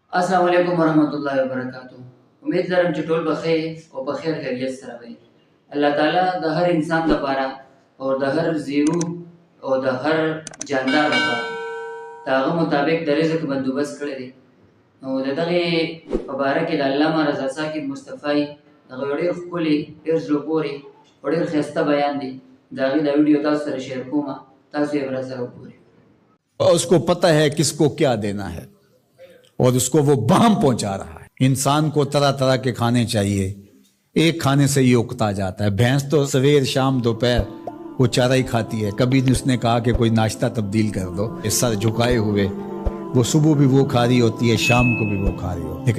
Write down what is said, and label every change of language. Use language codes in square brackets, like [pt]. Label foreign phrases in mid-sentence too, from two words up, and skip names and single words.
[ar] السلام علیکم ورحمۃ اللہ وبرکاتہ. [ps] امید لرم چې ټول بخیر او په خیر خیریت سره وي. الله تعالی د هر انسان لپاره او د هر زیرو او د هر جاندار لپاره د هغه مطابق د رزق بندوبست کړی دی. نو د دغې په باره کې د علامه رضا ساکت مصطفی دغه ډېر ښکلي ډېر زړه پورې او ډېر ښایسته بیان دی. د هغې دا ویډیو تاسو سره شیر کوم، تاسو یې راسره وګورئ. [ur] اس کو پتہ ہے کس کو کیا دینا ہے اور اس کو وہ بام پہنچا رہا ہے. انسان کو طرح طرح کے کھانے چاہیے، ایک کھانے سے یہ اکتا جاتا ہے. بھینس تو سویر شام دوپہر وہ چارہ ہی کھاتی ہے. کبھی اس نے کہا کہ کوئی ناشتہ تبدیل کر دو، سر جھکائے ہوئے وہ صبح بھی وہ کھا رہی ہوتی ہے، شام کو بھی وہ کھا رہی ہوتی ہے.